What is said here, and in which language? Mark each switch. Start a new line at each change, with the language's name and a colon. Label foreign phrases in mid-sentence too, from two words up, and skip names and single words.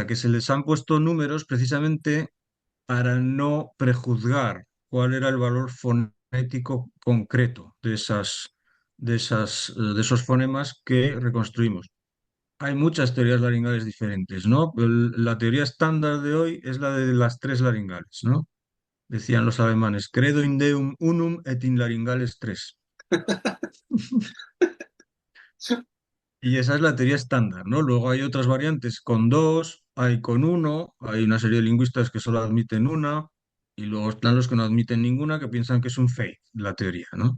Spanish: Que se les han puesto números precisamente para no prejuzgar cuál era el valor fonético concreto de esos fonemas que reconstruimos. Hay muchas teorías laringales diferentes, ¿no? La teoría estándar de hoy es la de las tres laringales, ¿no? Decían los alemanes,
Latin: credo in deum unum et in laringales tres.
Spanish: Y esa es la teoría estándar, ¿no? Luego hay otras variantes con dos, hay con uno, hay una serie de lingüistas que solo admiten una, y luego están los que no admiten ninguna, que piensan que es un fake la teoría, ¿no?